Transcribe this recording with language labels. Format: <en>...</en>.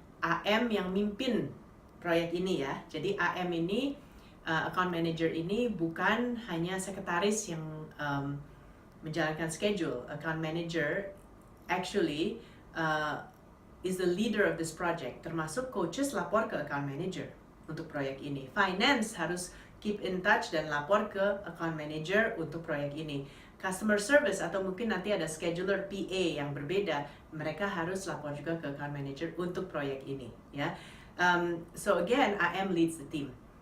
<id>AM yang mimpin proyek ini ya. Jadi AM ini account manager ini bukan hanya sekretaris yang menjalankan schedule.</id> <en>Account manager actually is the leader of this project.</en> <id>Termasuk coaches lapor ke account manager untuk proyek ini. Finance harus</id> <en>keep in touch</en> <id>dan lapor ke account manager untuk proyek ini. Customer service atau mungkin nanti ada scheduler PA yang berbeda, mereka harus lapor juga ke account manager untuk proyek ini ya.</id> <en>So again, AM leads the team.</en>